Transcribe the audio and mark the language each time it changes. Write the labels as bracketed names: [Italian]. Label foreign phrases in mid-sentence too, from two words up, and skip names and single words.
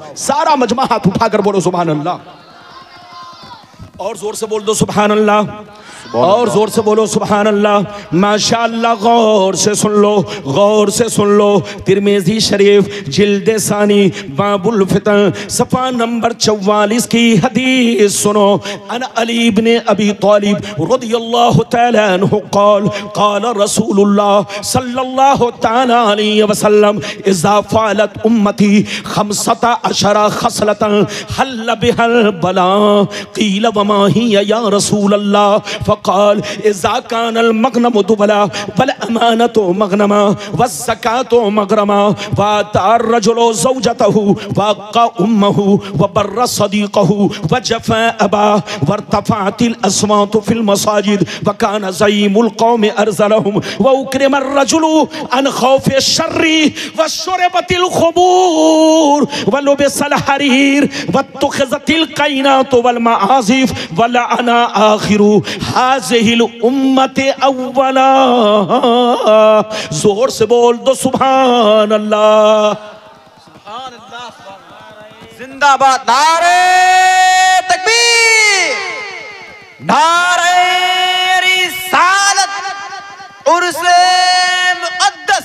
[Hindi] सारा मजमा हाथ उठाकर बोलो [Arabic] سبحان الله. [Hindi] और जोर से बोल दो [Arabic] سبحان الله. [Hindi] और जोर से बोलो [Arabic] سبحان الله. [Hindi] माशाअल्लाह, गौर से सुन लो, गौर से सुन लो। तिरमिज़ी शरीफ जिल्द सानी बाबुल फितन सफ़ा नंबर 44 की हदीस सुनो। [Arabic] عن علي بن أبي طالب رضي الله تعالى عنه قال قال رسول الله صلى الله تعالى عليه وسلم إذا فعلت أمتي 15 خصلة حل بها البلاء قيل وما هي يا رسول الله فقال إذا كان المغنم دولا والأمانة مغنما والزكاة مغرما وأطاع الرجل زوجته وعق أمه وبر صديقه وجفا أباه وارتفعت الأصوات في المساجد وكان زعيم القوم أرذلهم وأكرم الرجل عن خوف شره وشربت الخمور ولبس الحرير واتخذت القينات والمعازف ولعن آخر هذه الأمة أولها. [Hindi] जोर से बोल दो [Arabic] سبحان الله. سبحان الله. जिंदाबाद। [Hindi] नारे तकबीर, नारे रिसालत, उर्से मुक़द्दस।